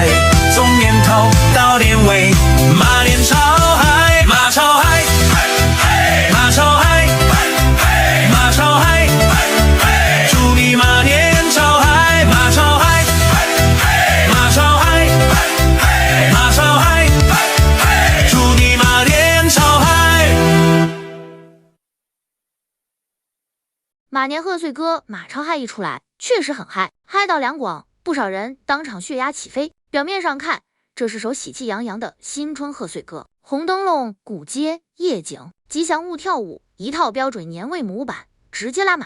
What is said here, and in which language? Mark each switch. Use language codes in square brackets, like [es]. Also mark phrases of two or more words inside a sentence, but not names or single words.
[zh] 從年頭到年尾，馬年超嗨，馬超嗨，馬超嗨，馬超嗨，祝你馬年超嗨，馬超嗨，馬超嗨，馬超嗨，祝你馬年超嗨。马年贺岁歌《马超嗨》一出来，确实很嗨，嗨到两广，不少人当场血压起飞。表面上看，这是首喜气洋洋的新春贺岁歌，红灯笼、古街、夜景、吉祥物跳舞，一套标准年味模板，直接拉满。